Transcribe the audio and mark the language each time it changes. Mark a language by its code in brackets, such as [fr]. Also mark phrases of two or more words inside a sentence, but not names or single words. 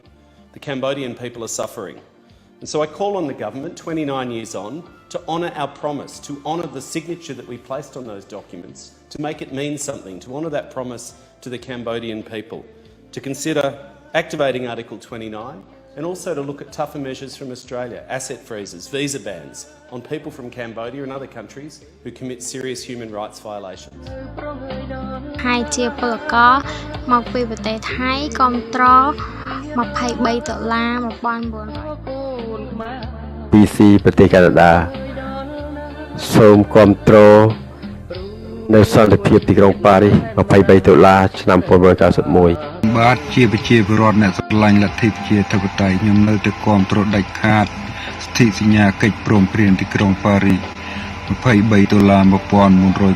[en] The Cambodian people are suffering. And so I call on the government, 29 years on, to honour our promise, to honour the signature that we placed on those documents, to make it mean something, to honour that promise to the Cambodian people, to consider activating Article 29 and also to look at tougher measures from Australia, asset freezes, visa bans on people from Cambodia and other countries who commit serious human rights violations. [km] ហើយជាពលករមកពីប្រទេសថៃគាំទ្រ$23,1900 PC ប្រទេសកាណាដាសូមគាំទ្រនៅសន្តិភាពទីក្រុងប៉ារីស$23ឆ្នាំ1991បាទជាប្រជាពលរដ្ឋអ្នកស្រឡាញ់លទ្ធិប្រជាធិបតេយ្យខ្ញុំនៅតែគាំទ្រដាច់ខាតសន្ធិសញ្ញាកិច្ចព្រមព្រៀងទីក្រុងប៉ារីស$23,1991